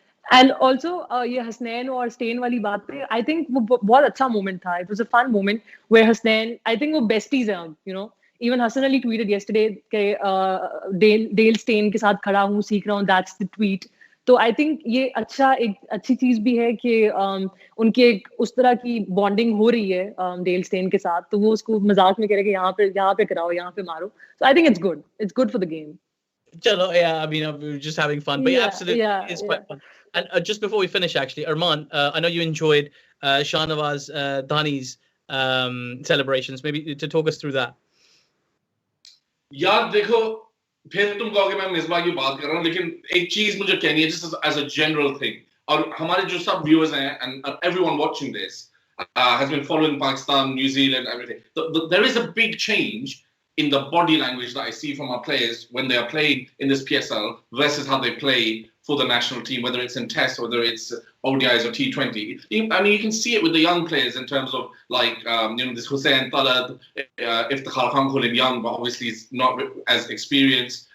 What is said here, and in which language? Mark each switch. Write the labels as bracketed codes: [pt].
[hi] And also, ये हसनैन और stand वाली बात पे, [en] I think [hi] वो बहुत अच्छा moment था. [en] It was a fun moment where Hasnain, I think वो besties हैं, Even Hassan Ali tweeted yesterday कि [hi] Dale Steyn के साथ खड़ा हूँ, सीख रहा हूँ. [en] That's the tweet. [hi] तो I think ये एक अच्छी चीज भी है कि उनके उस तरह की bonding हो रही है Dale Steyn के साथ. तो वो उसको मजाक में कह रहे कि यहाँ पे कराओ, यहाँ पे मारो. [en] So I think it's good. It's good for the game. Chalo, yeah, I mean, we were just having fun, but absolutely, it's quite fun. And just before we finish, actually, Armaan, I know you enjoyed Shahnawaz Dani's celebrations. Maybe to talk us through that. [hi] यार देखो, फिर तुम कहोगे मैं मिसबाह की बात कर रहा हूँ, लेकिन एक चीज मुझे कहनी है, [en] just as a general thing, [hi] और हमारे जो सब viewers हैं [en] and everyone watching this has been following Pakistan, New Zealand, everything. There is a big change in the body language that I see from our players when they are playing in this PSL versus how they play for the national team, whether it's in Test, whether it's ODIs or T20. I mean, you can see it with the young players in terms of like, this Hussain Talad, Iftikhar Khan, call him young, but obviously he's not as experienced.